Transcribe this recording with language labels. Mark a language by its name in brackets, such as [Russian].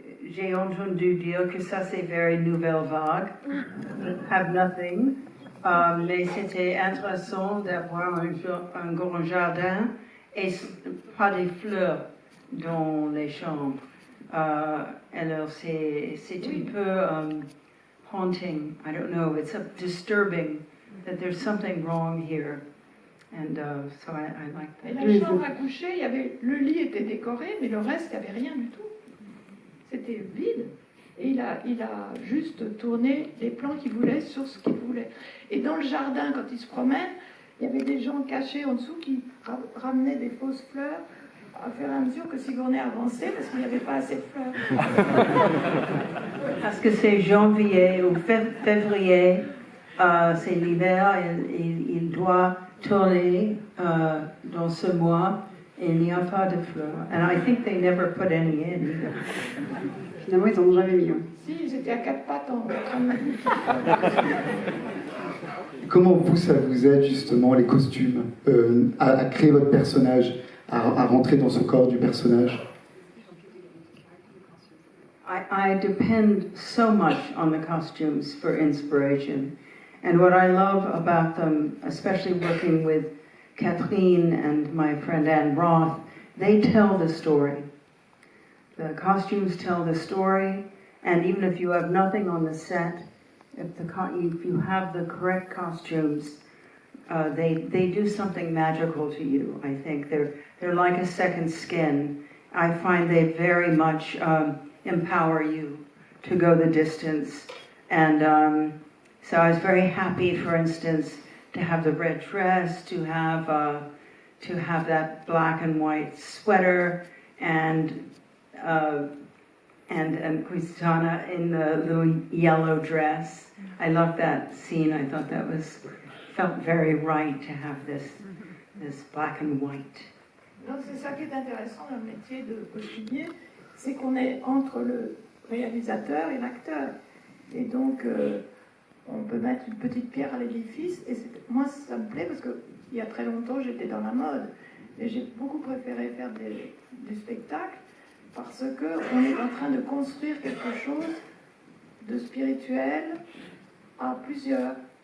[French] J'ai entendu dire que ça c'est [English] very [French] nouvelle vague, [English] have nothing, [French] mais c'était intéressant d'avoir un grand jardin et pas des fleurs dans les chambres. Alors c'est un peu [English] haunting, I don't know, it's disturbing that there's something wrong here. And so I like [French] Et [English] that. [French] la chambre à coucher, le lit était décoré, mais le reste, il n'y avait rien du tout. C'était vide. Et il a juste tourné les plans qu'il voulait sur ce qu'il voulait. Et dans le jardin, quand il se promène, il y avait des gens cachés en dessous qui ramenaient des fausses fleurs à fur et à mesure que Sigourney avançait parce qu'il n'y avait pas assez de fleurs. Parce que c'est janvier ou février, c'est l'hiver, il doit tourner dans ce mois. Et il n'y a pas de fleurs. [English] And I think they never put any in either. [French] Finalement, ils n'en ont jamais mis. Si, ils étaient à quatre pattes en train de Comment vous, ça vous aide justement, les costumes, à créer votre personnage, à rentrer dans ce corps du personnage? [English] I depend so much on the costumes for inspiration. And what I love about them, especially working with Catherine and my friend Anne Roth, they tell the story. The costumes tell the story, and even if you have nothing on the set, if you have the correct costumes, they do something magical to you. I think they're like a second skin. I find they very much empower you to go the distance, and so I was very happy, for instance, to have the red dress, to have that black and white sweater, and and Christiana in the little yellow dress. I loved that scene. I thought that felt very right to have this black and white. [French] Donc c'est ça qui est intéressant dans le métier de costumier, c'est qu'on est entre le réalisateur et l'acteur. Et donc on peut mettre une petite pierre à l'édifice. Et moi ça me plaît parce qu'il y a très longtemps j'étais dans la mode. Et j'ai beaucoup préféré faire des spectacles parce qu'on est en train de construire quelque chose de spirituel à plusieurs.